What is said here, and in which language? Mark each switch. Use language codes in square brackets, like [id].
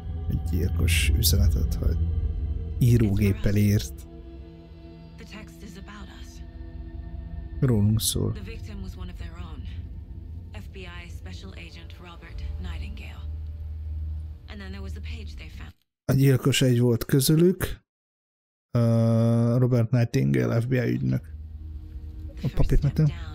[hu] Egy gyilkos üzenetet, hogy írógéppel írt. [en] The text is about us. [hu] Rólunk szól. [en] The victim was one of their own. FBI Special Agent Robert Nightingale. And then there was the page they found. [hu] A gyilkos egy volt közülük. Robert Nightingale, FBI ügynök. A papírt mentem.